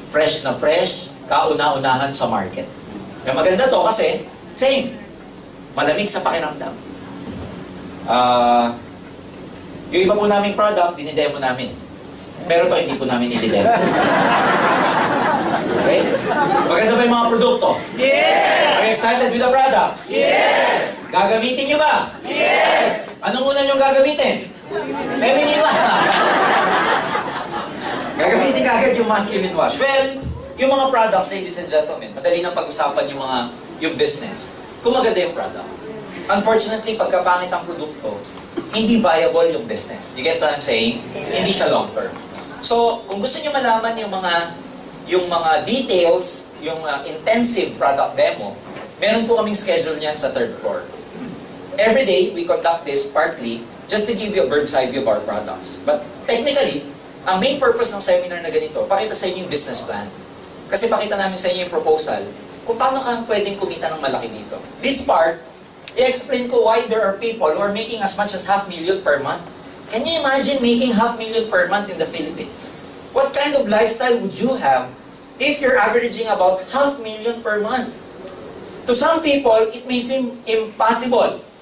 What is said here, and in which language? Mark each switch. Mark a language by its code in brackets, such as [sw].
[tl] Fresh na fresh, kauna-unahan sa market. Yung maganda to kasi, same. Malamig sa pakiramdam. Yung iba po naming product, dinidemo namin. Pero to hindi po namin i-demo. [en] Okay? [tl] Maganda ba yung mga produkto? [en] Yes! Are you excited with the products? Yes! [tl] Gagamitin nyo ba? [en] Yes! [tl] Anong una nyo gagamitin? Feminine wash. Gagamitin kagad yung masculine wash. Well, yung mga products, ladies and gentlemen, madali nang pag-usapan yung business. Kung maganda yung product. Unfortunately, pagkapangit ang produkto, hindi viable yung business. You get what I'm saying? Hindi siya long term. So, kung gusto niyo malaman yung mga details, yung intensive product demo, meron po kaming schedule niyan sa third floor. [en] Every day, we conduct this partly just to give you a bird's eye view of our products. [tl] But technically, ang main purpose ng seminar na ganito, pakita sa inyo yung business plan. Kasi pakita namin sa inyo yung proposal kung paano ka pwedeng kumita ng malaki dito. [en] This part, i-explain ko why there are people who are making as much as $500,000 per month. Can you imagine making $500,000 per month in the Philippines? What kind of lifestyle would you have if you're averaging about $500,000 per month? To some people, it may seem impossible.